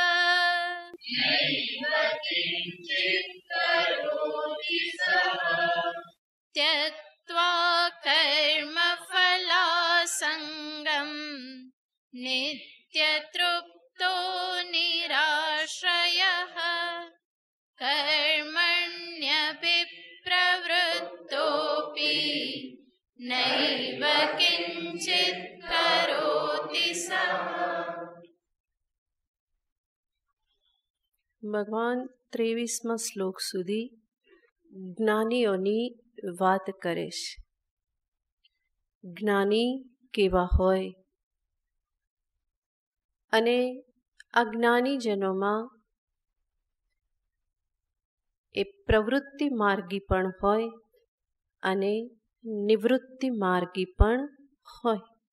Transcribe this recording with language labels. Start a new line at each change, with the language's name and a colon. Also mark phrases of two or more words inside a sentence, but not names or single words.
Sanskrit: त्यक्त्वा कर्मफलासङ्गम् नित्यतृप्तो निराश्रयः कर्मण्यभिप्रवृत्तोऽपि नैव किञ्चित् करोति सः.
Gujarati: ભગવાન 23મા શ્લોક સુધી જ્ઞાનીઓની વાત કરે છે. જ્ઞાની કેવા હોય અને આ જ્ઞાનીજનોમાં એ પ્રવૃત્તિ માર્ગી પણ હોય અને નિવૃત્તિ માર્ગી પણ હોય.